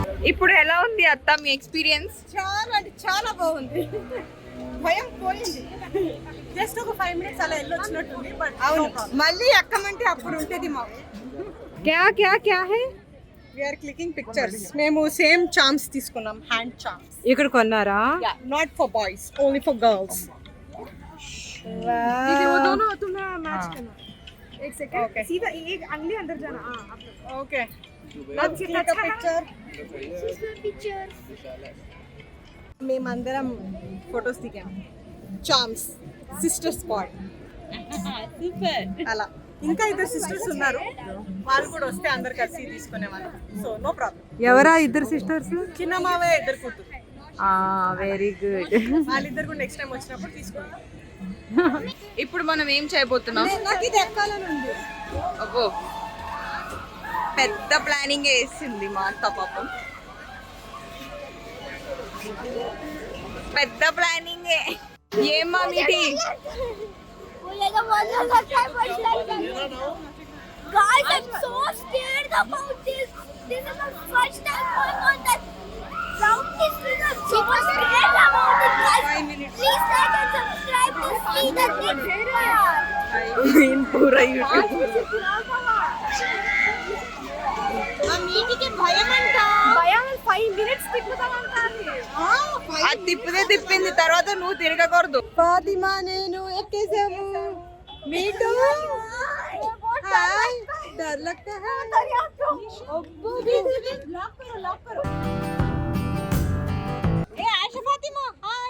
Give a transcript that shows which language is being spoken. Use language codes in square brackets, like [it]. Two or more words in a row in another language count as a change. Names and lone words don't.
[te] ఇప్పుడు ఎలా ఉంది అత్త మీ ఎక్స్పీరియన్స్? చాలా అంటే చాలా బాగుంది. భయం పోయింది. జస్ట్ ఒక 5 minutes అలా వెళ్ళొచ్చినట్టుంది. బట్ అవును, మళ్ళీ ఎక్కమంటే అప్పుడు ఉంటుంది మాకు. [hi] क्या क्या क्या है? [en] We're clicking pictures. మేము same charms తీసుకున్నాం, hand charms. [te] ఇక్కడ కొన్నారా? [en] Not for boys, only for girls. [hi] एक सेकंड [en] Okay. [hi] सीधा एक अंगली अंदर जाना [te] ఓకే, [hi] पिक्चर [te] మేమందరం ఫొటోస్ దిగాం. [en] charms sister squad అలా. [te] ఇంకా 2 సిస్టర్స్ ఉన్నారు, వాళ్ళు కూడా వస్తే అందరు కలిసి తీసుకునేవాళ్ళు. [en] So no problem. [te] ఎవరా 2 సిస్టర్స్? చిన్న మావయ్య 2 కూతురు. [en] Very good. [te] వాళ్ళిద్దరు కూడా [en] next time [te] వచ్చినప్పుడు తీసుకుంటాం. ఇప్పుడు మనం ఏం చేయబోతున్నాం? నాకు ఇది ఎక్కాలని ఉంది. అబ్బో, పెద్ద ప్లానింగ్ వేసింది మా అత్త పాపం. పెద్ద ప్లానింగ్. ఏమ్మా మీటి? [en] Guys, I'm so scared about this. This is my first time going on that round. This is I'm so scared about it, guys. Please like and subscribe to see the next part. [hi] इन पूरा YouTube. [te] ఆ మీటికి భయం అంట. భయం 5 minutes తిప్పుతామంటారు. అది తిప్పితే తిప్పింది, తర్వాత నువ్వు తిరగకూడదు. ఫాతిమా నేను ఎక్కేసాము. మీటు హాయ్, [hi] डर लगता है. अब्बू लॉक करो. ए आयशा फातिमा हाय.